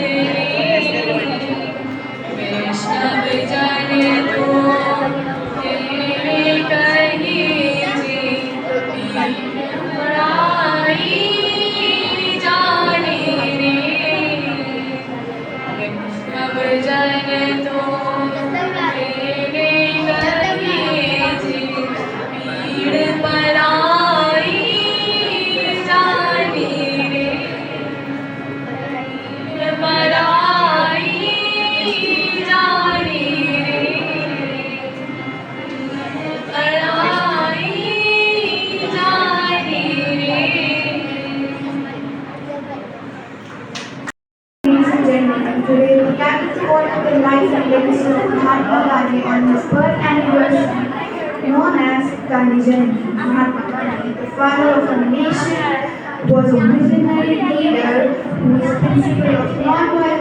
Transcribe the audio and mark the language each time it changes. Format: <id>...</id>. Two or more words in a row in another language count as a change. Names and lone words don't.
<gu>વૈષ્ણવ જન તો તેને કહીએ જે પીડ પરાઈ જાણે રે વૈષ્ણવ જન તો તેને કહીએ જે પીડ પરાઈ જાણે રે પીડ પરાઈ જાણે રે પરાઈ જાણે રે</gu> <en>Ladies and gentlemen, today we gather to honor the life and legacy of Mahatma Gandhi on his birth anniversary, known as Gandhi Jayanti. Mahatma Gandhi, the father of a nation, was a visionary leader whose principle of non-violence</en>